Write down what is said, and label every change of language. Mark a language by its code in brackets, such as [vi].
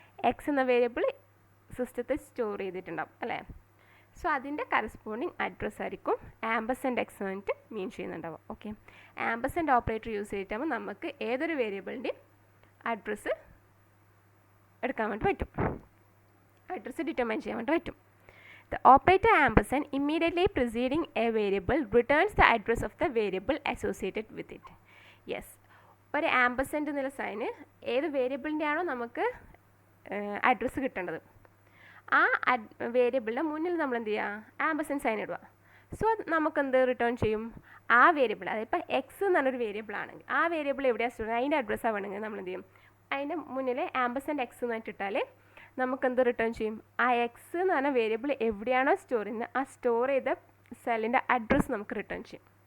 [ml] X എന്ന variable സിസ്റ്റത്തിൽ store ചെയ്തിട്ടുണ്ടാവും, അല്ലേ? സോ അതിൻ്റെ കറസ്പോണ്ടിങ് അഡ്രസ്സ് ആയിരിക്കും ആംപർസാൻഡ് എക്സ് എന്നിട്ട് മീൻ ചെയ്യുന്നുണ്ടാവും. ഓക്കെ, ആംപർസാൻഡ് ഓപ്പറേറ്റർ യൂസ് ചെയ്തിട്ടാകുമ്പോൾ നമുക്ക് ഏതൊരു വേരിയബിളിൻ്റെയും അഡ്രസ്സ് എടുക്കാൻ വേണ്ടി പറ്റും, അഡ്രസ്സ് ഡിറ്റർമൈൻ ചെയ്യാൻ വേണ്ടി പറ്റും. [en] The operator ampersand immediately preceding a variable returns the address of the variable associated with it. [ml] Yes, ഒരു ആംപർസെൻ്റ് എന്നുള്ള സൈന് ഏത് വേരിയബിളിൻ്റെ ആണോ നമുക്ക് അഡ്രസ്സ് കിട്ടേണ്ടത് ആ വേരിയബിളിൻ്റെ മുന്നിൽ നമ്മൾ എന്ത് ചെയ്യുക ആംപർസെൻ്റ് സൈൻ ഇടുക. സോ നമുക്കെന്ത് റിട്ടേൺ ചെയ്യും ആ വേരിയബിൾ, അതായത് ഇപ്പോൾ എക്സ് എന്ന് പറഞ്ഞൊരു വേരിയബിൾ ആണെങ്കിൽ ആ വേരിയബിൾ എവിടെയാണ് സ്റ്റോർ അതിൻ്റെ അഡ്രസ്സ് ആവണമെങ്കിൽ നമ്മൾ എന്ത് ചെയ്യും അതിൻ്റെ മുന്നിൽ ആംപർസെൻ്റ് എക്സ് എന്ന് ഇട്ടിട്ടാൽ നമുക്കെന്ത് റിട്ടേൺ ചെയ്യും ആ എക്സ് എന്ന് പറഞ്ഞ വേരിയബിൾ എവിടെയാണോ സ്റ്റോർ ചെയ്യുന്നത് ആ സ്റ്റോർ ചെയ്ത സെല്ലിൻ്റെ അഡ്രസ്സ് നമുക്ക് റിട്ടേൺ ചെയ്യും.